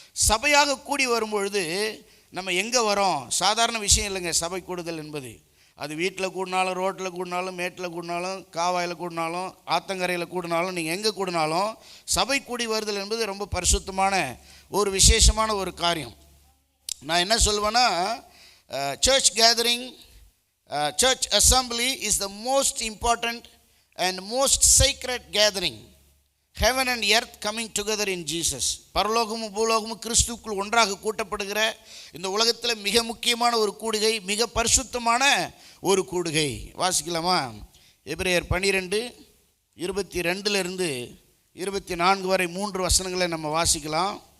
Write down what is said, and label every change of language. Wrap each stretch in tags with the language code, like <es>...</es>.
<ta>சபையாக கூடி வரும்பொழுது நம்ம எங்கே வரோம்? சாதாரண விஷயம் இல்லைங்க சபை கூடுதல் என்பது. அது வீட்டில் கூடினாலும், ரோட்டில் கூடினாலும், மேட்டில் கூடினாலும், காவாயில் கூடினாலும், ஆத்தங்கரையில் கூடினாலும், நீங்கள் எங்கே கூடினாலும் சபை கூடி வருதல் என்பது ரொம்ப பரிசுத்தமான ஒரு விசேஷமான ஒரு காரியம். நான் என்ன சொல்வேன்னா,</ta> <en>Church gathering, church assembly is the most important and most sacred gathering. Heaven and earth coming together in Jesus.</en> <ta>பரலோகமும் பூலோகமும் கிறிஸ்துவுக்குள் ஒன்றாக கூட்டப்படுகிற இந்த உலகத்தில் மிக முக்கியமான ஒரு கூடுகை, மிக பரிசுத்தமான ஒரு கூடுகை. வாசிக்கலாமா? எபிரேயர் 12 22 24 வரை 3 வசனங்களை நம்ம வாசிக்கலாம்.</ta>